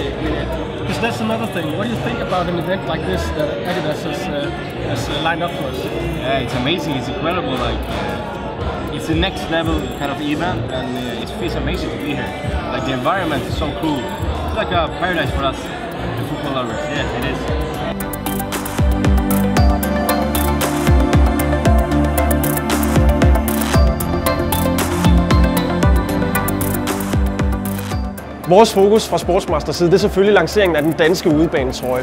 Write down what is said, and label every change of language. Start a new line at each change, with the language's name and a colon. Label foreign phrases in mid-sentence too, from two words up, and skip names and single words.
English: Because that's another thing. What do you think about an event like this that Adidas has lined up for us? Yeah, it's amazing. It's incredible. Like. It's the next level kind of event, and it feels amazing to be here. Like the environment is so cool. It's like a paradise for us, the football lovers. Yeah, it is.
Danish: Vores fokus fra Sportsmasters side, det er selvfølgelig lanceringen af den danske udebanetrøje.